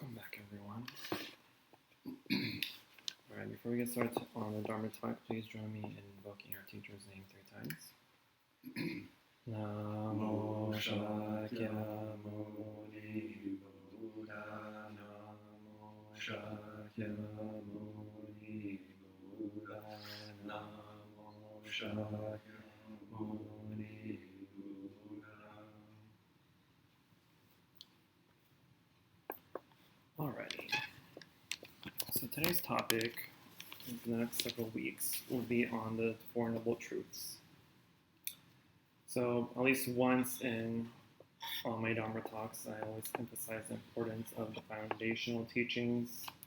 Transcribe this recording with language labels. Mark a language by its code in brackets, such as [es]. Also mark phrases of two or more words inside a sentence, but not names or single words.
[en] back, everyone. Alright, before we get started on the Dharma talk, please join me in invoking our teacher's name 3 times. [sa] Namo Shakyamuni Buddha, Namo Shakyamuni Buddha, Namo Shakyamuni Buddha. [en] Alrighty. So today's topic for the next several weeks will be on the Four Noble Truths. So at least once in all my Dharma talks, I always emphasize the importance of the foundational teachings.